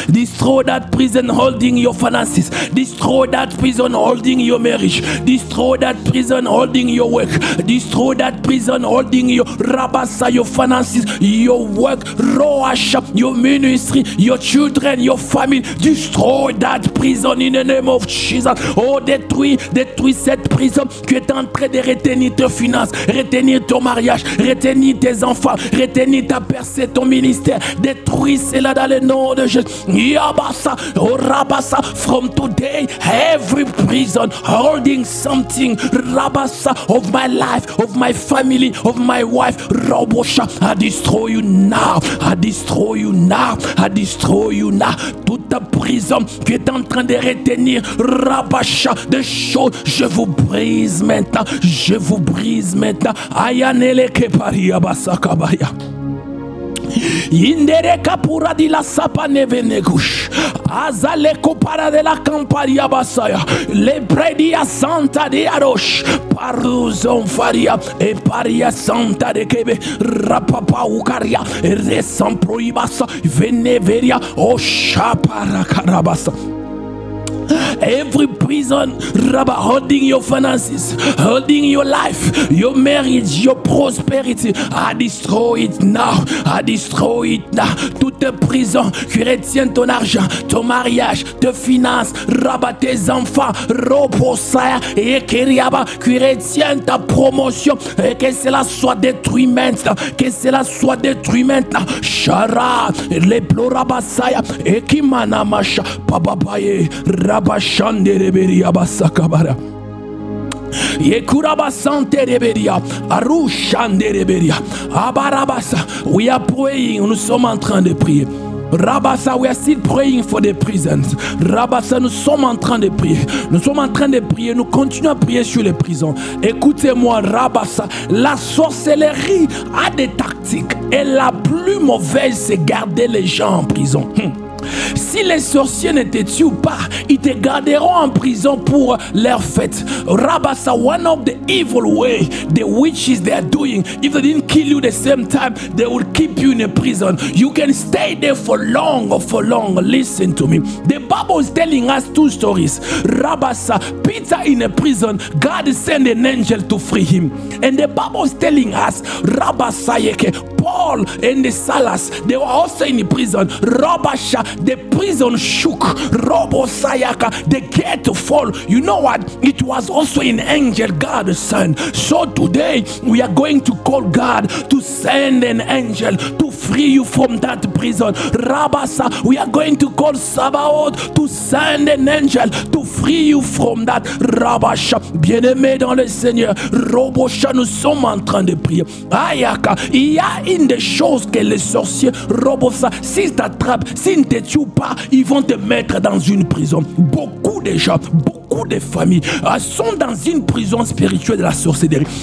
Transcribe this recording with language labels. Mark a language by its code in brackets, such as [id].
[en] Destroy that prison holding your finances. Destroy that prison holding your marriage. Destroy that prison holding your work. Destroy that prison holding your rabasa, your finances, your work, roash, your ministry, your children, your family. Destroy that prison in the name of Jesus. [fr] Oh, détruis cette prison qui est en train de retenir tes finances, retenir ton mariage, retenir tes enfants, retenir ta percée, ton ministère. Détruis cela dans le nom de Jésus. [en] Yabasa, oh rabasa, from today, every prison holding something, rabasa, of my life, of my family, of my wife, robosha, I destroy you now, I destroy you now, I destroy you now. [fr] Toute ta prison qui est en train de retenir, rabasha, des choses, je vous brise maintenant, je vous brise maintenant. Ayanele keparia basakabaya. Indere kapura di la sapa nevenegush. Azale kopara de la camparia basaya. Le predia santa de arosh. Paruzon faria e paria santa de kebe. Rapapa ukaria. Resam proibasa. Veneveria o shapara karabasa. [en] Every prison, Rabba, holding your finances, holding your life, your marriage, your prosperity, I destroy it now. I destroy it now. [fr] Toute prison qui retient ton argent, ton mariage, tes finances, Rabba, tes enfants, Roposaya et Kiriaba, qui retient ta promotion, et que cela soit détruit maintenant, que cela soit détruit maintenant. Shara, les plorabasaya, et Kimanamasha, Papapaye, Rabashandereberia basakabara. Yekurabasante Arushandereberia. [en] Abarabasa. We are praying. [fr] Nous sommes en train de prier. [en] Rabasa, we are still praying for the prisons. [fr] Rabasa, nous sommes en train de prier. Nous sommes en train de prier. Nous continuons à prier sur les prisons. Écoutez-moi, Rabasa. La sorcellerie a des tactiques. Et la plus mauvaise, c'est garder les gens en prison. Si les sorciers ne te tuent pas, ils te garderont en prison pour leur fête. [en] Rabasa, one of the evil way the witches they are doing, if they didn't kill you the same time, they will keep you in a prison. You can stay there for long. Listen to me. The Bible is telling us two stories. Rabasa, Peter in a prison, God sent an angel to free him. And the Bible is telling us, Rabasa, Paul and the Silas, they were also in the prison. Rabasha, the prison shook. Robo Sayaka, the gate to fall. You know what? It was also an angel God sent. So today we are going to call God to send an angel to free you from that prison. Rabasa, we are going to call Sabaoth to send an angel to free you from that. [fr] Rabasha, bien-aimé dans le Seigneur, Robosha, nous sommes en train de prier. Ayaka, il y a une des choses que les sorciers, Robosa, s'ils t'attrapent, s'ils ne te tuent pas, ils vont te mettre dans une prison. Beaucoup de gens, beaucoup de familles sont dans une prison spirituelle de la sorcellerie.